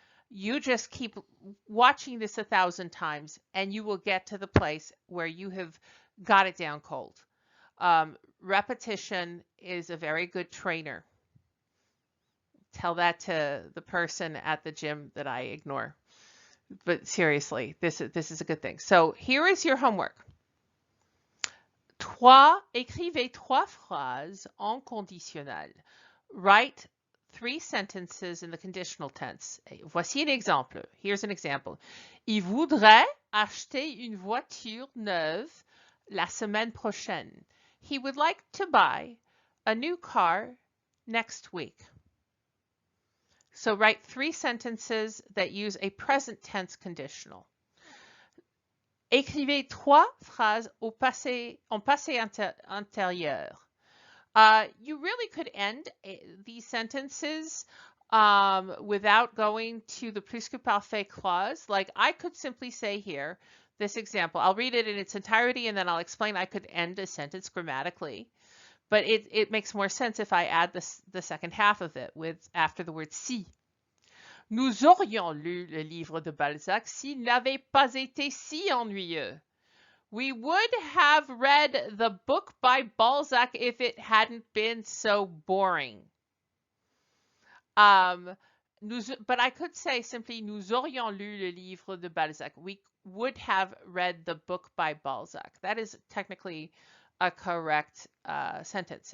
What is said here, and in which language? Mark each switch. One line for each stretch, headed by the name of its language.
English: You just keep watching this 1,000 times, and you will get to the place where you have got it down cold. Repetition is a very good trainer. Tell that to the person at the gym that I ignore. But seriously, this is a good thing. So here is your homework.
French: Écrivez trois phrases en conditionnel.
English: Write 3 sentences in the conditional tense.
French: Voici un exemple.
English: Here's an example.
French: Il voudrait acheter une voiture neuve la semaine prochaine.
English: He would like to buy a new car next week. So write 3 sentences that use a present tense conditional.
French: Écrivez 3 phrases en passé antérieur.
English: You really could end these sentences without going to the plus que parfait clause. Like I could simply say here, this example, I'll read it in its entirety and then I'll explain. I could end a sentence grammatically, but it makes more sense if I add the second half of it after the word si.
French: Nous aurions lu le livre de Balzac s'il n'avait pas été si ennuyeux.
English: We would have read the book by Balzac if it hadn't been so boring. But I could say simply,
French: nous aurions lu le livre de Balzac.
English: We would have read the book by Balzac. That is technically a correct sentence.